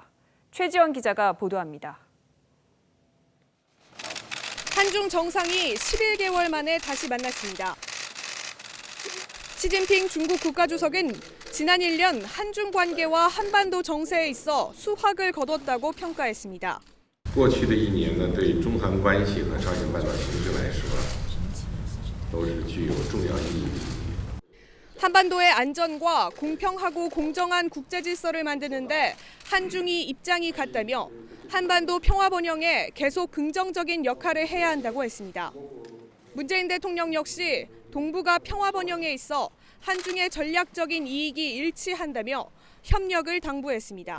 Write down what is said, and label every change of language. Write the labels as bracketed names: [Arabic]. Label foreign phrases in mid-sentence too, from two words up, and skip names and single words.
[Korean] 최지원 기자가 보도합니다. 한중 정상이 11개월 만에 다시 만났습니다. 시진핑 중국 국가주석은 지난 1년 한중 관계와 한반도 정세에 있어 수확을 거뒀다고 평가했습니다. [Chinese] 过去的1年呢，对中韩关系和朝鲜半岛形势来说，都是具有重要意义的。 [Korean] 한반도의 안전과 공평하고 공정한 국제 질서를 만드는데 한중이 입장이 같다며 한반도 평화 번영에 계속 긍정적인 역할을 해야 한다고 했습니다. 문재인 대통령 역시 동북아 평화 번영에 있어 한중의 전략적인 이익이 일치한다며 협력을 당부했습니다.